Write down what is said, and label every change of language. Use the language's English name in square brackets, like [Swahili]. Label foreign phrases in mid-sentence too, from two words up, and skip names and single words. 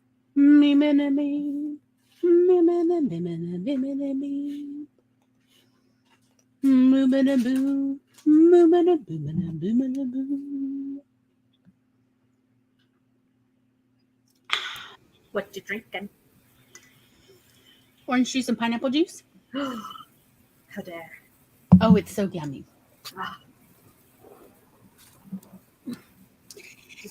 [English] Me, me, me, me. Me, me, me, me, me, me, me, me, me. Moo, me, me, boo. Moo, me, me, boo, me, me, boo, me, me, boo. What you drinking? Orange juice and pineapple juice. How dare. Oh, it's so yummy. Ah. Just